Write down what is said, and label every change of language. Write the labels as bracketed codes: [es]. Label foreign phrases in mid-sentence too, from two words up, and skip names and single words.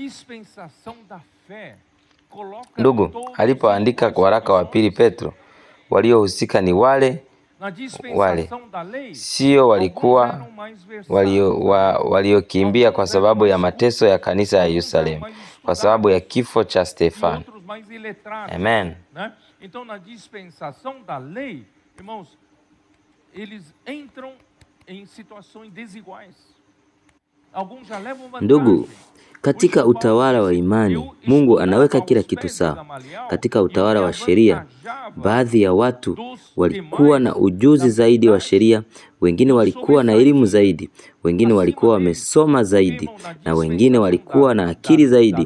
[sw] Ndugu, alipoandika waraka wa pili Petro, waliohusika ni wale sio walikuwa waliokimbia kwa sababu ya mateso ya kanisa ya Yerusalemu, kwa sababu ya kifo cha Stefano. Amen. [pt] Então na dispensação da lei, irmãos, eles entram em situações desiguais. Alguns já levam vantagem. [sw] Ndugu, katika utawala wa imani, Mungu anaweka kila kitu sawa. Katika utawala wa sheria, baadhi ya watu walikuwa na ujuzi zaidi wa sheria, wengine walikuwa na elimu zaidi, wengine walikuwa wamesoma zaidi, na wengine walikuwa na akili zaidi.